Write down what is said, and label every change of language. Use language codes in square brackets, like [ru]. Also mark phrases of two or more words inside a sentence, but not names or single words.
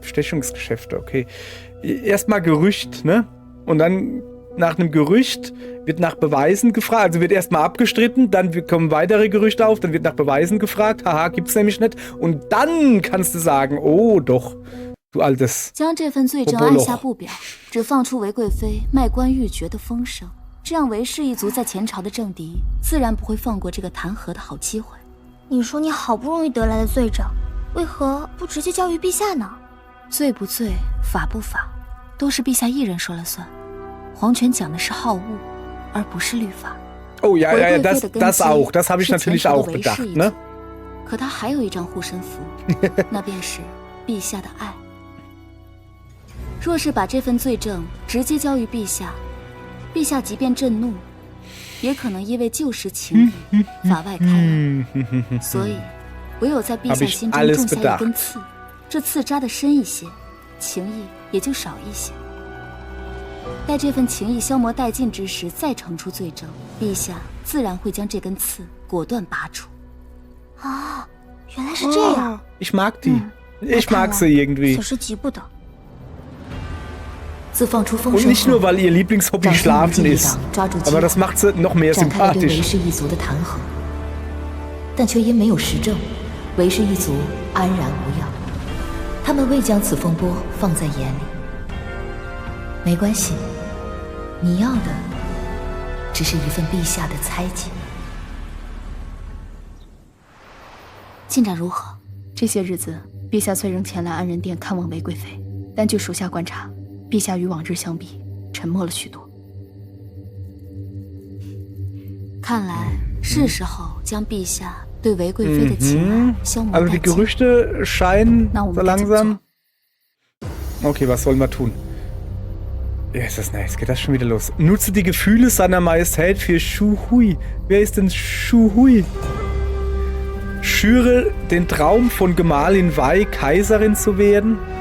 [de] Bestechungsgeschäfte, okay. Erstmal Gerücht, ne? Und dann nach einem Gerücht wird nach Beweisen gefragt, also wird erstmal abgestritten, dann kommen weitere Gerüchte auf, dann wird nach Beweisen gefragt, haha, gibt's nämlich nicht. Und dann kannst du sagen, oh doch, du altes [zh] 将这份罪证按下不表，只放出韦贵妃卖官鬻爵的风声，这样韦氏一族在前朝的政敌自然不会放过这个弹劾的好机会。你说你好不容易得来的罪证，为何不直接交于陛下呢？罪不罪，法不法，都是陛下一人说了算。皇权讲的是好恶，而不是律法。 [de] Oh ja, das auch. Das habe ich natürlich auch bedacht, ne? [zh] 可他还有一张护身符，那便是陛下的爱。若是把这份罪证直接交于陛下，陛下即便震怒，也可能因为旧时情谊法外开来。所以，唯有在陛下心中种下一根刺，这刺扎得深一些，情谊也就少一些。待这份情谊消磨殆尽之时，再呈出罪证，陛下自然会将这根刺果断拔除。啊，原来是这样。 [de] Ich mag die. Ich mag sie irgendwie. [zh] 小事急不得。自放出风 [de] Und [zh] 声 [de] nicht nur, weil ihr Lieblingshobby Schlafen ist, aber das macht sie noch mehr [zh] 展开了对韦 [de] sympathisch. [zh] 氏一族的弹劾，但却因没有实证，韦氏一族安然无恙。他们未将此风波放在眼里。没关系，你要的只是一份陛下的猜忌。进展如何？这些日子，陛下虽仍前来安仁殿看望韦贵妃，但据属下观察，陛下与往日相比，沉默了许多。看来是时候将陛下对韦贵妃的情爱消磨 [de] Also [zh] 殆 [de] die [zh] 尽。 [de] Gerüchte scheinen [zh] 那我 [de] so [zh] 们该怎么做？ [de] langsam. Okay, was sollen wir tun? Ja, ist das nice. Geht das schon wieder los? Nutze die Gefühle seiner Majestät für Shu Hui. Wer ist denn Shu Hui? Schüre den Traum von Gemahlin Wei, Kaiserin zu werden.